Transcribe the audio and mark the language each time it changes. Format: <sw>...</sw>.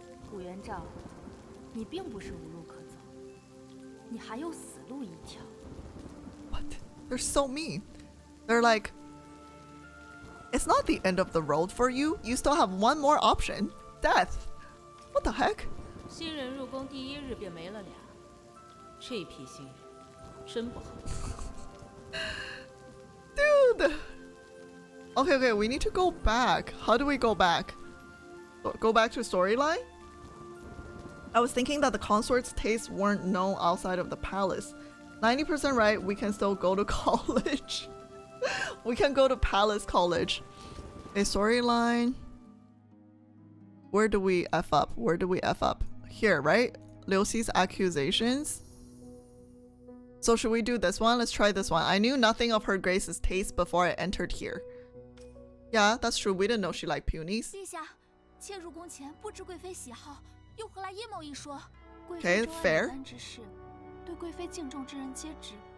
<zh>古元昭，你并不是无路可走，你还有死路一条。</zh> <en>What? They're so mean. They're like, it's not the end of the road for you. You still have one more option. Death. What the heck?</en> <zh>新人入宫第一日便没了俩，这批新人真不好。</zh> <en>Dude. Okay, we need to go back. How do we go back? Go back to storyline? I was thinking that the consort's tastes weren't known outside of the palace. 90% right, we can still go to college. We can go to Palace College. A storyline. Where do we F up? Where do we F up? Here, right? Liu Xi's accusations. So should we do this one? Let's try this one. I knew nothing of her grace's taste before I entered here. Yeah, that's true. We didn't know she liked peonies.</en> <zh>陛下，妾入宫前不知贵妃喜好，又何来阴谋一说？</zh> <en>Okay, fair.</en> <zh>之事，对贵妃敬重之人皆知。</zh>